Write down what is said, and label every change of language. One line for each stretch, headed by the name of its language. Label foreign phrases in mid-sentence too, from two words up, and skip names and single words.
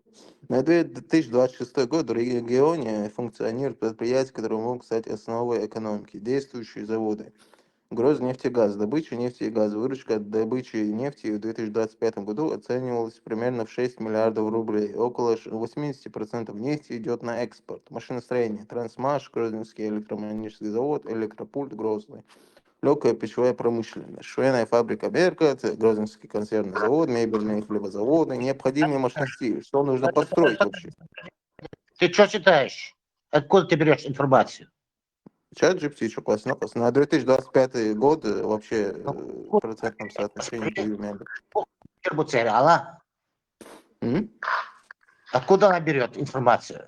Russian: На 2026 год в регионе функционируют предприятия, которые могут стать основой экономики. Действующие заводы. Грознефтегаз, добыча нефти и газа. Выручка от добычи нефти в 2025 году оценивалась примерно в 6 миллиардов рублей. Около 80% нефти идет на экспорт. Машиностроение, Трансмаш, Грозненский электромеханический завод, Электропульт, Грозный. Легкая пищевая промышленность, швейная фабрика Берка, Грозненский консервный завод, мебельные хлебозаводы, необходимые мощности. Что нужно построить вообще? Ты что читаешь? Откуда ты берешь информацию? Чат GPT, что классно. На 2025 год вообще в процентном соотношении ВМ. Откуда она берет информацию?